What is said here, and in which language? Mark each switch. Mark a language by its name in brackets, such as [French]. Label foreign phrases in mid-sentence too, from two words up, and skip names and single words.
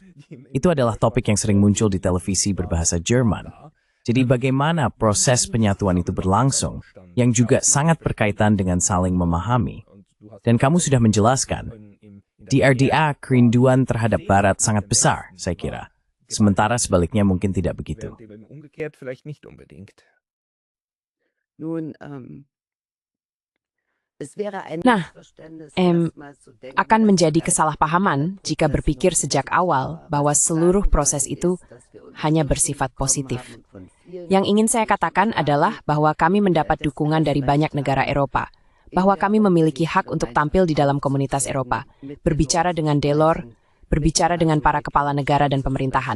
[Indonesian] Itu adalah topik yang sering muncul di televisi berbahasa Jerman. Jadi bagaimana proses penyatuan itu berlangsung, yang juga sangat berkaitan dengan saling memahami. Dan kamu sudah menjelaskan, di RDA kerinduan terhadap Barat sangat besar, saya kira. Sementara sebaliknya mungkin tidak begitu. [German] Umgekehrt vielleicht nicht unbedingt. [Indonesian] Nah, akan menjadi kesalahpahaman jika berpikir sejak awal bahwa seluruh proses itu hanya bersifat positif. Yang ingin saya katakan adalah bahwa kami mendapat dukungan dari banyak negara Eropa, bahwa kami memiliki hak untuk tampil di dalam komunitas Eropa, berbicara dengan Delors, berbicara dengan para kepala negara dan pemerintahan.